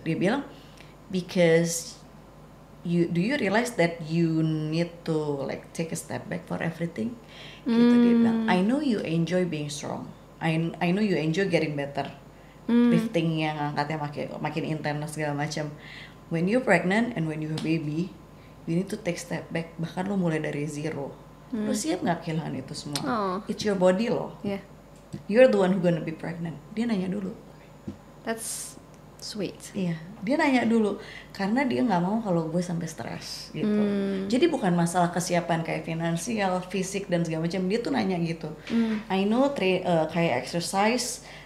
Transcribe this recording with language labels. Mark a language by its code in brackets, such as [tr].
[id] Dia bilang, [en] because do you realize that you need to like take a step back for everything? [id] Gitu dia bilang, [en] I know you enjoy being strong. I know you enjoy getting better. [id] Lifting yang angkatnya makin intens segala macam. [en] When you're pregnant and when you have baby, you need to take step back. [id] Bahkan lo mulai dari zero. Lo siap nggak kehilangan itu semua? [en] It's your body lo. Yeah. You're the one who gonna be pregnant. [id] Dia nanya dulu. [en] That's sweet. [id] Iya, dia nanya dulu karena dia nggak mau kalau gue sampai stres gitu. Jadi bukan masalah kesiapan kayak finansial, fisik dan segala macam. Dia tuh nanya gitu. [en] I know kayak exercise.